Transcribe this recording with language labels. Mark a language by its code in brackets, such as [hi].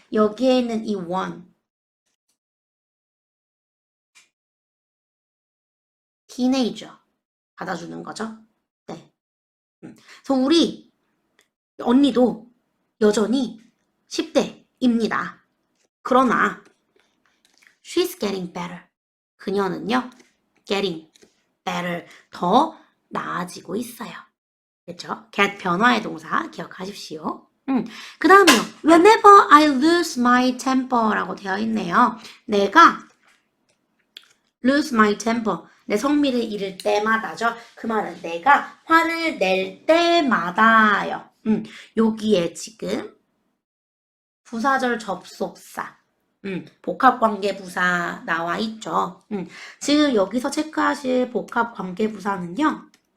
[ko] 여기에 있는 이 one. 티네이저. 받아주는 거죠. 네. 그래서 우리 언니도 여전히 10대입니다. 그러나 [en] she's getting better. [ko] 그녀는요. [en] getting better. [ko] 더 나아지고 있어요. 그렇죠? get 변화의 동사 기억하십시오. 그 다음에요. [en] Whenever I lose my temper [ko] 라고 되어 있네요. 내가 [en] lose my temper. [ko] 내 성미를 잃을 때마다죠. 그 말은 내가 화를 낼 때마다요. 여기에 지금 부사절 접속사, 복합관계부사 나와 있죠. 지금 여기서 체크하실 복합관계부사는요.